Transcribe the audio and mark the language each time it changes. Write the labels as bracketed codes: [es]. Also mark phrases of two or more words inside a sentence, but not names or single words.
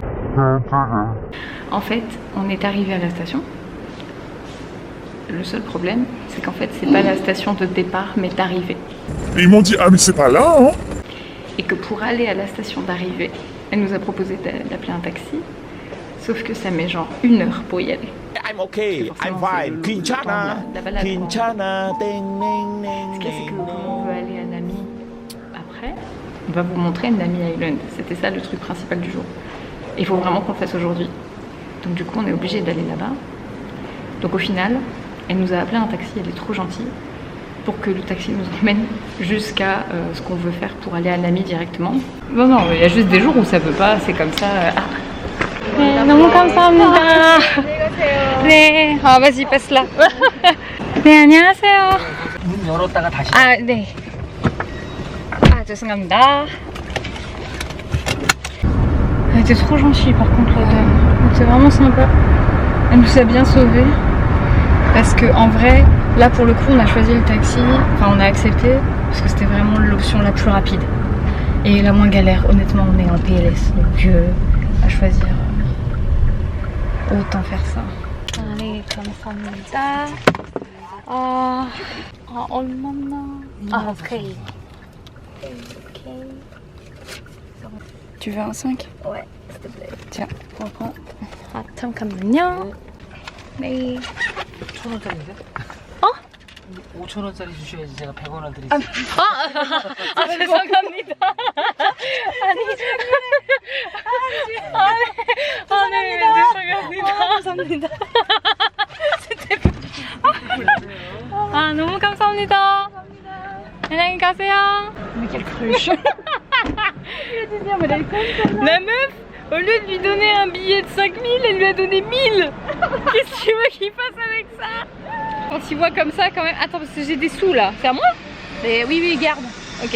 [fr] En fait, on est arrivé à la station. Le seul problème, c'est qu'en fait, c'est pas la station de départ, mais d'arrivée. Et ils m'ont dit, ah mais c'est pas là, hein. Et que pour aller à la station d'arrivée, elle nous a proposé d'appeler un taxi. Sauf que ça met genre 1 heure pour y aller. [en] I'm okay, I'm fine. Kinshasa, Kinshasa, ding ding ding. [fr] Ce qu'il y a, c'est que comme on veut aller à Nami après, on va vous montrer Nami Island. C'était ça le truc principal du jour. Et il faut vraiment qu'on le fasse aujourd'hui. Donc du coup, on est obligé d'aller là-bas. Donc au final, elle nous a appelé un taxi, elle est trop gentille, pour que le taxi nous emmène jusqu'à ce qu'on veut faire pour aller à Nami directement. Non, il y a juste des jours où ça veut pas, c'est comme ça. [ko] 너무 감사합니다. 네, [fr] vas-y, passe là. [ko] 네, 안녕하세요. 문 열었다가 다시. 아, 네. 죄송합니다. [fr] Elle était trop gentille par contre la dame. C'était vraiment sympa. Elle nous a bien sauvés. Parce que en vrai, là pour le coup on a choisi le taxi, enfin on a accepté parce que c'était vraiment l'option la plus rapide. Et la moins galère, honnêtement on est en PLS, donc à choisir, autant faire ça. Allez, [ko] 감사합니다. 얼마나? 오케이. [fr] Tu veux un 5? Ouais, s'il te plaît. Tiens, reprends. [ko] 잠깐만요. 네. 5,000원짜리인데? 어? 5,000원짜리 주셔야지 제가 100원을 드리지. 죄송합니다. 아니, 죄송합니다. 감사합니다. 너무 감사합니다. 안녕히 가세요. [fr] Mais quelle cruche. La meuf, au lieu de lui donner un billet de 5 000, elle lui a donné 1000. Qu'est-ce que tu veux qu'il fasse avec ça? Quand il voit comme ça quand même... Attends, parce que j'ai des sous là. C'est à moi? Oui, garde. Ok.